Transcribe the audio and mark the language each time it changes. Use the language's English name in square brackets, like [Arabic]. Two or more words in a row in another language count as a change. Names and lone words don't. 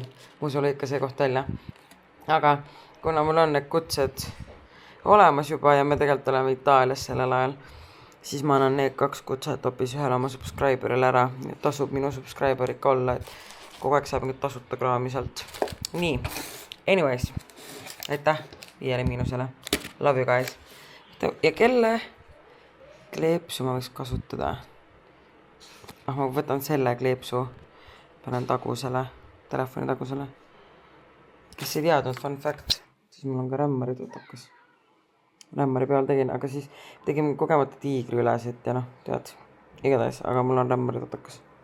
[Estonian] Mu sul ikka see koht välja. Aga kuna mul on need kutsed olemas juba ja me tegelikult oleme Itaalias sellel ajal, siis ma annan need 2 kutset hoopis ühele oma subscriberile ära. Tasub minu subscriber ikka olla, et kogu aeg saab mingit tasuta kraami sealt. Nii. Anyways. Aitäh 5 –. [English] Love you guys. [Estonian] Ja kelle kleepsu ma võiks kasutada? Ma võtan selle kleepsu, panen tagusele, telefoni tagusele. Kes ei teadnud, [English] fun fact, [Estonian] siis mul on ka rämmari tuttakas. Rämmari peal tegin, aga siis tegin kogemata tiigri üles, et ja noh, tead, igatahes, aga mul on rämmari tuttakas.